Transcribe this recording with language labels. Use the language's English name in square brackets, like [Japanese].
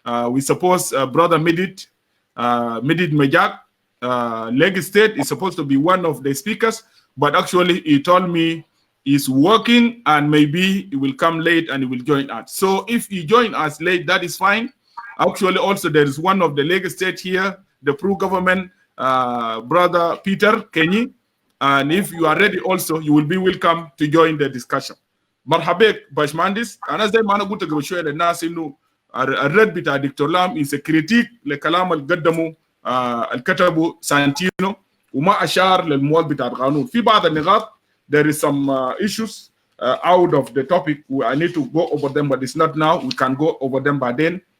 [English] We suppose brother Midit Majak, Lagos State, is supposed to be one of the speakers, but actually he told me he's working and maybe he will come late and he will join us. So if he join us late, that is fine. Actually, also there is one of the Lagos State here, the pro-government brother Peter Kenyi, and if you are ready also, you will be welcome to join the discussion. [Arabic] مرحبا باشمهندس. أنا زي ما أنا قلت قبل شوية للناس إنه الرد بتاع دكتور لام [English] is a critique [Arabic] لكلام اللي قدمه الكتبه سانتينو، وما أشار للمواد بتاع القانون. في بعض النقاط [English] there is some issues out of the topic. I need to go over them, but it's not now. We can go over them by then.